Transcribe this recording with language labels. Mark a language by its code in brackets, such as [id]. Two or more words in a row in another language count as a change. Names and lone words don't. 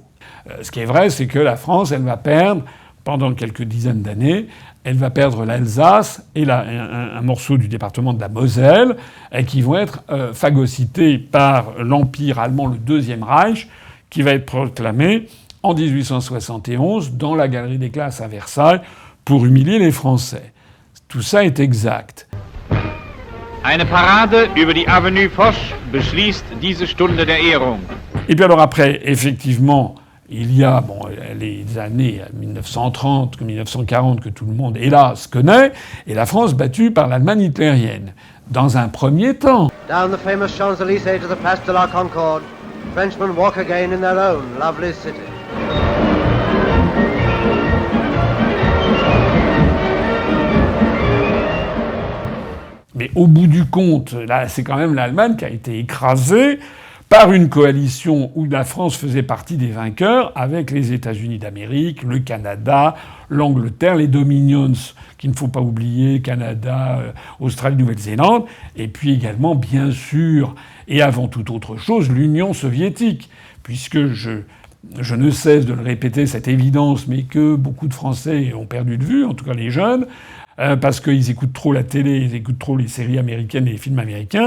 [fr] Ce qui est vrai, c'est que la France, elle va perdre, pendant quelques dizaines d'années, elle va perdre l'Alsace et un morceau du département de la Moselle, et qui vont être phagocytés par l'Empire allemand, le Deuxième Reich, qui va être proclamé en 1871 dans la Galerie des Classes à Versailles pour humilier les Français. Tout ça est exact. [de] Eine Parade über die Avenue Foch beschließt diese Stunde der Ehrung. [fr] Et puis alors après, effectivement, il y a les années 1930, 1940 que tout le monde, hélas, connaît, et la France battue par l'Allemagne hitlérienne. Dans un premier temps. [en] Down the famous Champs-Élysées to the Place de la Concorde, Frenchmen walk again in their own lovely city. [fr] Mais au bout du compte, là, c'est quand même l'Allemagne qui a été écrasée par une coalition où la France faisait partie des vainqueurs avec les États-Unis d'Amérique, le Canada, l'Angleterre, les Dominions, qu'il ne faut pas oublier, Canada, Australie, Nouvelle-Zélande, et puis également, bien sûr, et avant toute autre chose, l'Union soviétique, puisque je ne cesse de le répéter, cette évidence, mais que beaucoup de Français ont perdu de vue, en tout cas les jeunes, parce qu'ils écoutent trop la télé, ils écoutent trop les séries américaines et les films américains.